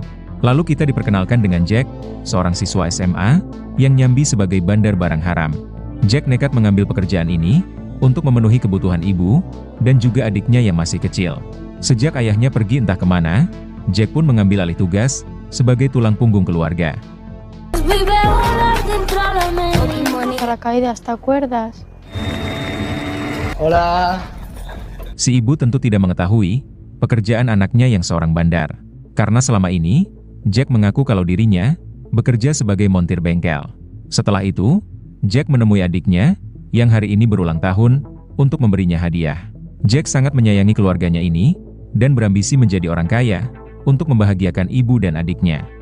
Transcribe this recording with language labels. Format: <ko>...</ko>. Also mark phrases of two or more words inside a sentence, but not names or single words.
<id>Lalu kita diperkenalkan dengan Jack, seorang siswa SMA, yang nyambi sebagai bandar barang haram. Jack nekat mengambil pekerjaan ini, untuk memenuhi kebutuhan ibu, dan juga adiknya yang masih kecil. Sejak ayahnya pergi entah kemana, Jack pun mengambil alih tugas, sebagai tulang punggung keluarga.</id> <es>Paracaídas, ¿te acuerdas? Hola.</es> <id>Si ibu tentu tidak mengetahui pekerjaan anaknya yang seorang bandar. Karena selama ini, Jack mengaku kalau dirinya bekerja sebagai montir bengkel. Setelah itu, Jack menemui adiknya yang hari ini berulang tahun untuk memberinya hadiah. Jack sangat menyayangi keluarganya ini dan berambisi menjadi orang kaya untuk membahagiakan ibu dan adiknya.</id>